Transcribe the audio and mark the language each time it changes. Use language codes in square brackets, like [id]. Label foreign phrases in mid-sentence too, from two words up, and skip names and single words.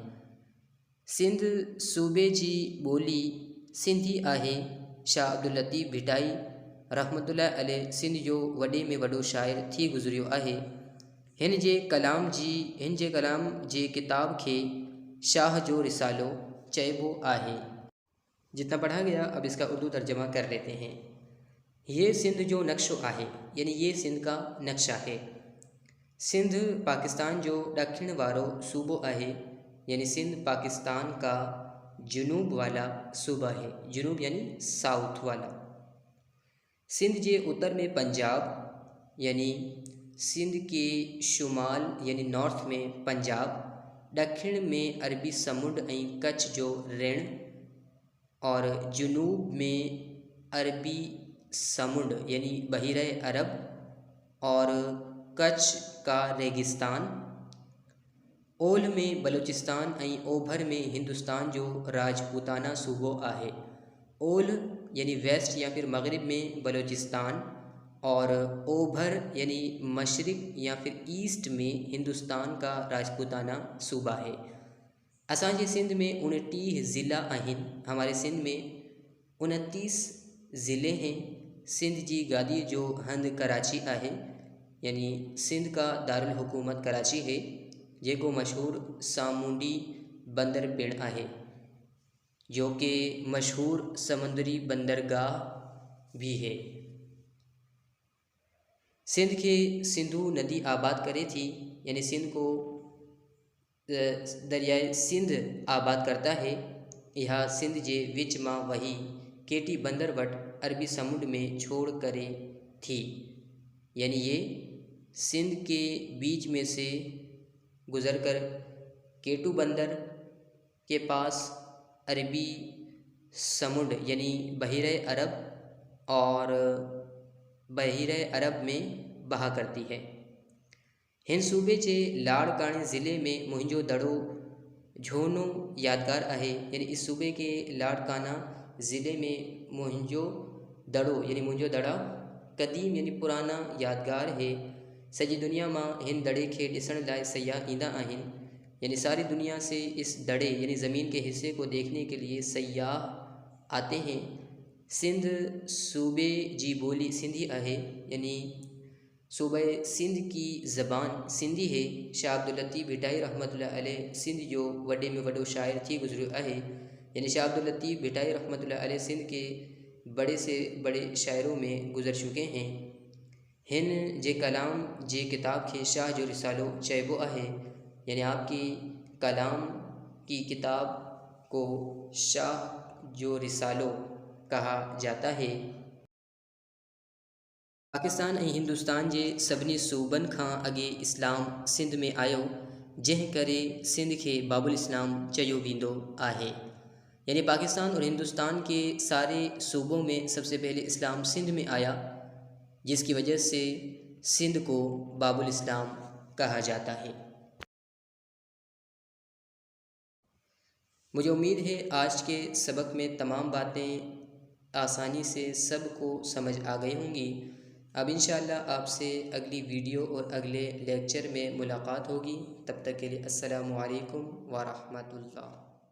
[sd] सिंध सूबे जी ॿोली सिंधी आहे। शाह अब्दुल लतीफ़ भिटाई [ar] رحمة الله عليه [sd] सिंध जो वॾे में वॾो शाइर थी गुज़रियो आहे। हिन जे कलाम जे किताब खे शाह जो रिसालो चइबो आहे। [ur] جتنا پڑھا گیا اب اس کا اردو ترجمہ کر لیتے ہیں. [sd] ये सिंध जो नक्शो आहे [ur] یعنی یہ سندھ کا نقشہ ہے. [sd] सिंध पाकिस्तान जो ॾखिण वारो सूबो आहे [ur] یعنی سندھ پاکستان کا جنوب والا صوبہ ہے. جنوب یعنی ساؤتھ والا. سندھ کے اتر میں پنجاب یعنی سندھ کے شمال یعنی نارتھ میں پنجاب, [sd] ॾखिण में अरबी समुंड ऐं कच्छ जो ऋण [ur] اور جنوب میں عربی سمند یعنی بحیرۂ عرب اور کچھ کا ریگستان, [sd] ओलह में बलूचिस्तान ऐं ओभर में हिंदुस्तान जो राजपूताना सूबो आहे। [ur] اولہ یعنی ویسٹ یا پھر مغرب میں بلوچستان اور اوبھر یعنی مشرق یا پھر ایسٹ میں ہندوستان کا راجپوتانہ صوبہ ہے. [sd] असांजे सिंध में 29 ज़िला आहिनि। [ur] ہمارے سندھ میں 29 ضلعے ہیں. [sd] सिंध जी गादी जो हंध कराची आहे [ur] یعنی سندھ کا دارالحکومت کراچی ہے, [sd] जेको मशहूर सामूंडी बंदर पिण आहे, [ur] جو کہ مشہور سمندری بندرگاہ بھی ہے. [sd] सिंध के सिंधु नदी आबाद करे थी [ur] یعنی سندھ کو دریائے سندھ آباد کرتا ہے. [sd] यह सिंध जे विच मां वही केटी बंदर वट अरबी समुंड में छोड़ करे थी [ur] یعنی یہ سندھ کے بیچ میں سے گزر کر کیٹو بندر کے پاس عربی سمند یعنی بحیرۂ عرب اور بحیرۂ عرب میں بہا کرتی ہے. [sd] हिन सूबे के लाड़काणे ज़िले में मुंहिंजो दड़ो झोनो यादगार आहे [ur] یعنی اس صوبے کے لاڑکانہ ضلعے میں موئن جو دڑو یعنی موئن جو دڑا قدیم یعنی پرانا یادگار ہے. [sd] सॼी दुनिया मां हिन दड़े के ॾिसण लाइ सयाह ईंदा आहिनि [ur] یعنی ساری دنیا سے اس دڑے یعنی زمین کے حصے کو دیکھنے کے لیے سیاح آتے ہیں. [sd] सिंध सूबे जी बोली सिंधी आहे [ur] یعنی صوبۂ سندھ کی زبان سندھی ہے. शाह अब्दुल लतीफ़ भिटाई [ar] رحمة الله عليه [sd] सिंध जो वॾे में वॾो शाइर थी गुज़रियो आहे [ur] یعنی شاہ عبد اللطیف بھٹائی [ar] رحمة الله عليه [ur] سندھ کے بڑے سے بڑے شاعروں میں گزر چکے ہیں. [sd] हिन जे कलाम जे किताब के शाह जो रिसालो चइबो आहे [ur] یعنی آپ کی کلام کی کتاب کو شاہ جو رسالو کہا جاتا ہے. [sd] पाकिस्तान ऐं हिंदुस्तान जे सभिनी सूबनि खां अॻे इस्लाम सिंध में आयो, जंहिं करे सिंध खे बाबुल इस्लाम चयो वेंदो आहे। [ur] یعنی پاکستان اور ہندوستان کے سارے صوبوں میں سب سے پہلے اسلام سندھ میں آیا، جس کی وجہ سے سندھ کو باب الاسلام کہا جاتا ہے. مجھے امید ہے آج کے سبق میں تمام باتیں آسانی سے سب کو سمجھ آ گئی ہوں گی. اب ان شاء اللہ آپ سے اگلی ویڈیو اور اگلے لیکچر میں ملاقات ہوگی. تب تک کے لیے [ar] السلام عليكم ورحمة الله.